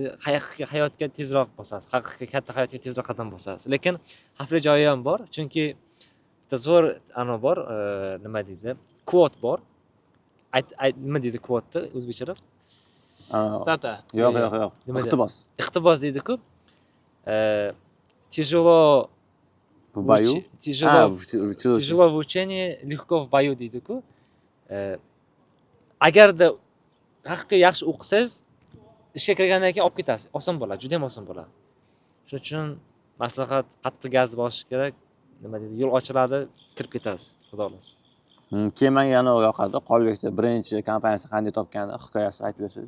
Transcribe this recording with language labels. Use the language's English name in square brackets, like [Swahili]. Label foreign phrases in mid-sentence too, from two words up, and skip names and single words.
[Uzbek] Hayotga tezroq bosasiz. Haqiqiy katta hayotga tezroq qadam bosasiz. Lekin xavfli joyi ham bor, chunki bitta zo'r bor, nima deydi? Quote bor. Nima deydi quote o'zbekchada? Stata. Yo'q. Iqtibos. Iqtibos deydi-ku. [Russian] Тяжело в бою. Тяжело в учении, легко в бою deydi-ku. [Uzbek] Agarda haqiqiy yaxshi o'qisangiz, ishga kirgandan keyin olib ketasiz. Oson bo'ladi, juda ham oson bo'ladi. Shuning uchun maslahat qattiq gaz bosish kerak. Nima deydi? Yo'l ochiladi, kirib ketasiz. Xudo xolasa. Keyin menga yana yoqadi. Qolbekda birinchi kompaniyasi qanday topgani hikoyasini aytib bersangiz.